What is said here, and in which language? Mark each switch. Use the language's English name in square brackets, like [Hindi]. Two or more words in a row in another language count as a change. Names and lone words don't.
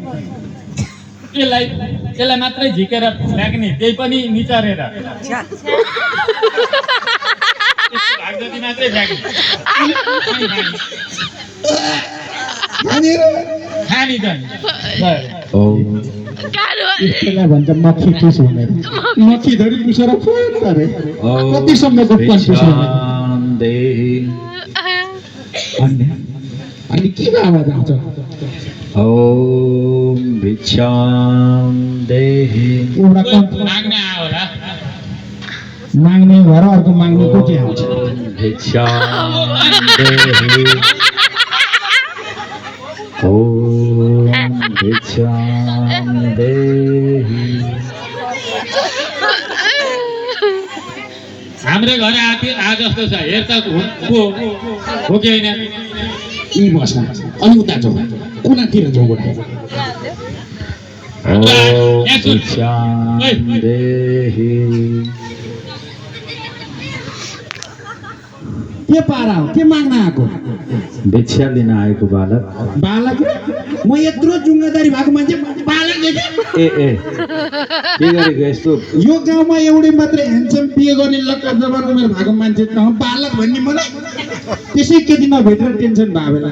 [Nepali] यसलाई मात्रै झिकेर फ्याँक्ने त्यही पनि निचरेर भाग जति मात्रै फ्याँक्ने खानी त यसलाई भन्छ मक्खी टुस भनेर मक्खी धरि टुसेर फुट अरे कतिसम्मको कन्फ्युज अनि केको आवाज आउँछ [Sanskrit] ओम भिक्षाम देहि। [Nepali] एउटा कम माग्ने आयो होला माग्ने भएर अर्को माग्ने को चाहिँ आउँछ। [Sanskrit] ओम भिक्षाम देहि। ओम भिक्षाम देहि। [Nepali] हाम्रो घर आ जस्तो छ हेर त हो कि होइन यी बस्न अलि उता जाउँ कुनातिर जाउँ गोडा। [Sanskrit] ओम भिक्षाम देहि। [Nepali] के पारा हो के माग्न आएको भिक्षा लिन आएको बालक। बालक म यत्रो जुङ्गादारी भएको मान्छे बालक देखेँ। ए के गरेको यस्तो? यो गाउँमा एउटै मात्रै ह्यान्डसम बिहे गर्ने लक्का जबर उमेर भएको मान्छे त बालक भन्ने मलाई त्यसै केटी नभेटेर टेन्सन भयो बेला।